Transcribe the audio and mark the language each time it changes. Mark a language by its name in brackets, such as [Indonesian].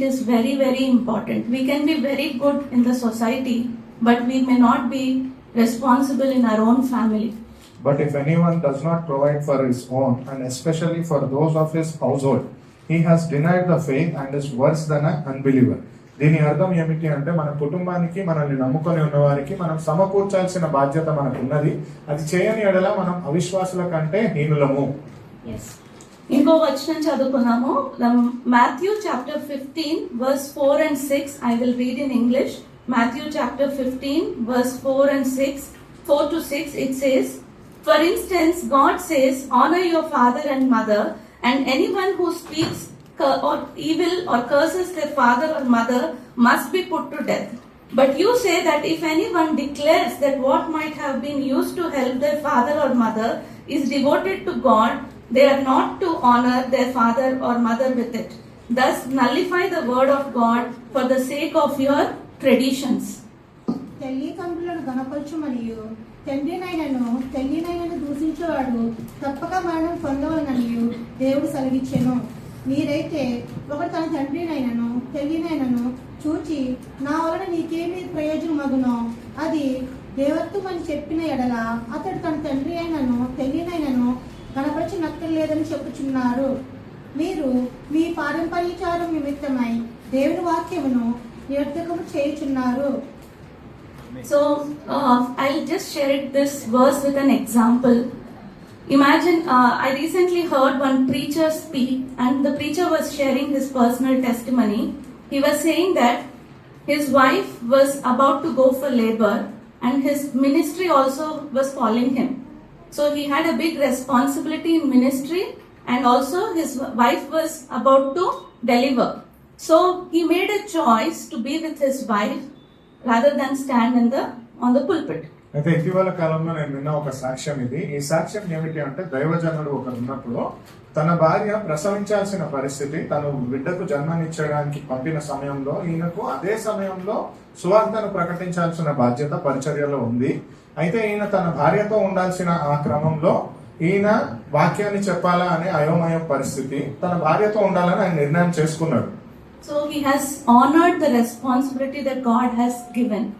[English] It is very, very important. We can be very good in the society, but we may not be responsible in our own family. But if anyone does not provide for his own, and especially for those of his household, he has denied the faith and is worse than an unbeliever. [Telugu] దీని అర్థం ఏమిటి అంటే మన కుటుంబానికి మనల్ని నమ్ముకొని ఉన్న వారికి మనం సమకూర్చాల్సిన బాధ్యత మనకు ఉన్నది. అది చేయని ఎడల మనం అవిశ్వాసుల కంటే హీనులము. [English] Yes. [Telugu] ఇంకో వచనం చదువుకున్నాము. [English] Matthew chapter 15 verse 4 and 6. I will read in English. Matthew chapter 15 verse 4 and 6. 4 to 6 it says, for instance, God says, honor your father and mother, and anyone who speaks or evil or curses their father or mother must be put to death. But you say that if anyone declares that what might have been used to help their father or mother is devoted to God, they are not to honor their father or mother with it. Thus nullify the word of God for the sake of your traditions. [Telugu] తల్లిదండ్రులను గణపరచు మరియు తల్లినైనను దూషించేవాడు తప్పక మరణం పొందవలననియు దేవుడు సెలవిచ్చెను. మీరైతే ఒకడు తన తండ్రినైనను తల్లినైనను చూచి నా వలన నీకేమి ప్రయోజనమగునో అది దేవత్వమని చెప్పిన ఎడల అతడు తన తండ్రి అయినను తల్లినైనను గణపరచనక్కర్లేదని చెప్పుచున్నారు. మీరు మీ పారంపర్యచారం నిమిత్తమై దేవుని వాక్యమును నిరర్థకము చేయుచున్నారు. [English] So I'll just share this verse with an example. Imagine, I recently heard one preacher speak, and the preacher was sharing his personal testimony. He was saying that his wife was about to go for labor, and his ministry also was calling him. So he had a big responsibility in ministry, and also his wife was about to deliver. So he made a choice to be with his wife rather than stand on the pulpit. [Telugu] అయితే ఇటీవల కాలంలో నేను విన్న ఒక సాక్ష్యం ఇది. ఈ సాక్ష్యం ఏమిటి అంటే దైవజనుడు ఒకరు ఉన్నప్పుడు తన భార్య ప్రసవించాల్సిన పరిస్థితి, తను బిడ్డకు జన్మనిచ్చడానికి పంపిన సమయంలో ఈయనకు అదే సమయంలో సువార్తను ప్రకటించాల్సిన బాధ్యత పరిచర్యలో ఉంది. అయితే ఈయన తన భార్యతో ఉండాల్సిన ఆ క్రమంలో ఈయన వాక్యాన్ని చెప్పాలా అనే అయోమయ పరిస్థితి, తన భార్యతో ఉండాలని ఆయన నిర్ణయం చేసుకున్నాడు. [English] So he has honored the responsibility that God has given.